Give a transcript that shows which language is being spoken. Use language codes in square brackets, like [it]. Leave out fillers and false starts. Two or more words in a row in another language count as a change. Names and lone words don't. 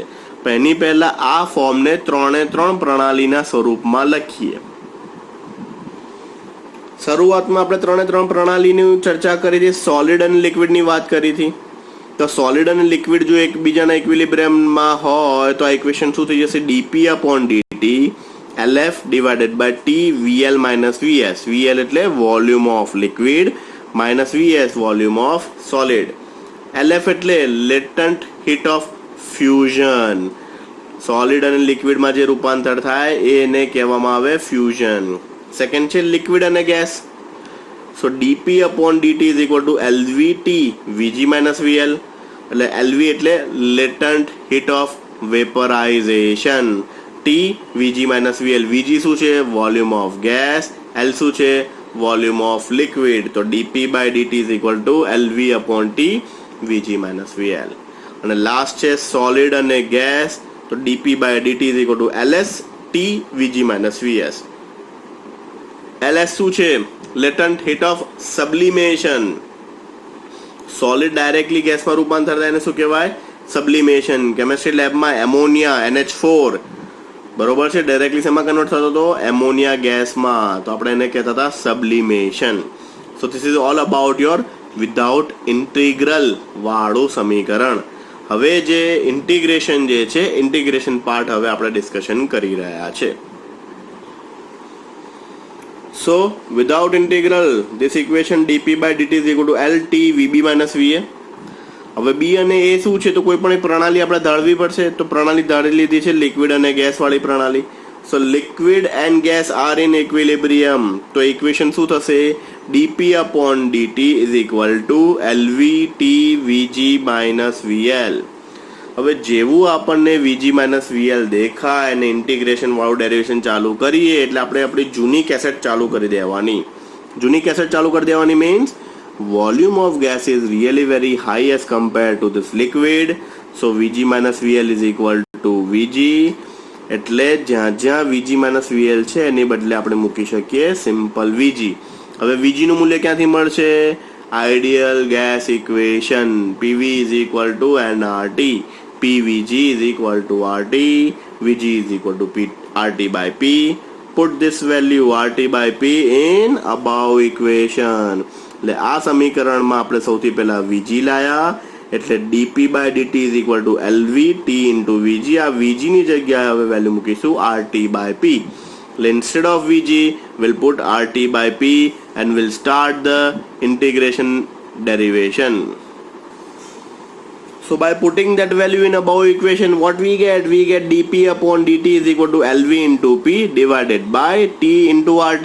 [gu] પણ એની પહેલા આ ફોર્મને 3 પ્રણાલીના સ્વરૂપમાં લખીએ. શરૂઆતમાં આપણે 3 પ્રણાલીની ચર્ચા કરી હતી. સોલિડ અને લિક્વિડની વાત કરી હતી. તો સોલિડ અને લિક્વિડ જો એકબીજાના ઇક્વિલિબ્રિયમમાં હોય તો આ ઇક્વેશન શું થઈ જશે? [en] DP upon DT LF divided by T VL minus VS. VL એટલે volume of liquid minus VS volume of solid. LF એટલે latent heat of fusion. [gu] સોલિડ અને લિક્વિડમાં જે રૂપાંતર થાય એને કહેવામાં આવે ફ્યુઝન. સેકન્ડ છે લિક્વિડ અને ગેસ. [en] સો DP upon DT is equal to LVT VG minus VL. એટલે LV એટલે latent heat of vaporisation. T VG minus VL. VG [gu] શું છે? [en] volume of gas. L [gu] શું છે? [en] volume of liquid. તો DP by DT is equal to LV upon T VG minus VL. [gu] અને લાસ્ટ છે સોલિડ અને ગેસ. [en] તો DP by DT is equal to LS T VG minus VS. LS [gu] શું છે? [en] latent heat of sublimation. [gu] સોલિડ ડાયરેક્ટલી ગેસમાં રૂપાંતર થાય એને શું કહેવાય? સબ્લિમેશન. કેમિસ્ટ્રી લેબમાં એમોનિયા NH4 બરોબર છે, ડાયરેક્ટલી શેમાં કન્વર્ટ થતો હતો? એમોનિયા ગેસમાં. તો આપણે એને કહેતા હતા સબ્લિમેશન. [en] so this is all about your without integral [gu] વાળું સમીકરણ. હવે જે ઇન્ટિગ્રેશન જે છે, [en] integration part [gu] હવે આપણે ડિસ્કશન કરી રહ્યા છે. [en] so without integral this equation DP by DT is equal to LT VB minus VA. [gu] હવે B અને A શું છે? તો કોઈ પણ એક પ્રણાલી આપણે ધારવી પડશે. તો પ્રણાલી ધારી લીધી છે લિક્વિડ અને ગેસ વાળી પ્રણાલી. [en] so liquid and gas are in equilibrium. [gu] તો ઇક્વેશન શું થશે? [en] DP upon DT is equal to LVT VG minus VL. [gu] હવે જેવું આપણને [en] VG minus VL [gu] દેખાય અને ઇન્ટિગ્રેશન વાળું ડેરિવેશન ચાલુ કરીએ એટલે આપણે આપણી જૂની કેસેટ ચાલુ કરી દેવાની. જૂની કેસેટ ચાલુ કરી દેવાની [en] મીન્સ volume of gas is really very high as compared to this liquid. So VG minus VL is equal to VG. [gu] એટલે જ્યાં [en] VG minus VL [gu] છે એની બદલે આપણે મૂકી શકીએ સિમ્પલ VG. હવે VG નું મૂલ્ય ક્યાંથી મળશે? [en] ideal gas equation. PV is equal to nRT, PVG is equal to RT, VG is equal to RT by P. Put this value RT by P in above equation. [gu] એટલે આ સમીકરણમાં આપણે સૌથી પહેલા VG લાયા, એટલે [en] dP by dt is equal to LV T into VG. [gu] આ VG ની જગ્યાએ હવે વેલ્યુ મૂકીશું [en] RT by P. Instead of VG, we'll put RT by P and we'll start the integration derivation. So by putting that value in above equation, what we get? We get dP upon dt is equal to LV into P divided by T into RT.